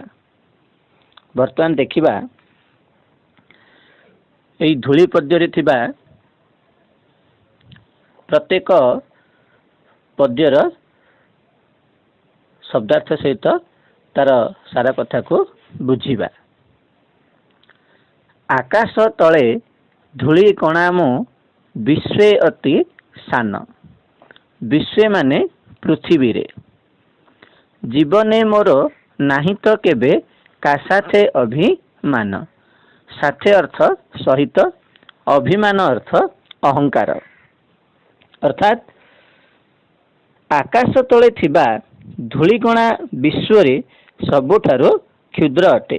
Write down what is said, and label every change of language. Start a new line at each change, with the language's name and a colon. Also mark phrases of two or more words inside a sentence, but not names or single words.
Odia: ବର୍ତ୍ତମାନ ଦେଖିବା ଏଇ ଧୂଳି ପଦ୍ୟ ରେ ଥିବା ପ୍ରତ୍ୟେକ ପଦ୍ୟର ଶବ୍ଦାର୍ଥ ସହିତ ତାର ସାରା କଥା କୁ ବୁଝିବା। ଆକାଶ ତଳେ ଧୂଳି କଣା ମୁଁ ବିଶ୍ୱେ ଅତି ସାନ। ବିଶ୍ୱେ ମାନେ ପୃଥିବୀ ରେ। ଜୀବନେ ମୋର ନାହିଁ ତ କେବେ କା ସାଥେ ଅଭିମାନ। ସାଥେ ଅର୍ଥ ସହିତ, ଅଭିମାନ ଅର୍ଥ ଅହଙ୍କାର। ଅର୍ଥାତ ଆକାଶ ତଳେ ଥିବା ଧୂଳିକଣା ବିଶ୍ୱ ରେ ସବୁଠାରୁ କ୍ଷୁଦ୍ର ଅଟେ।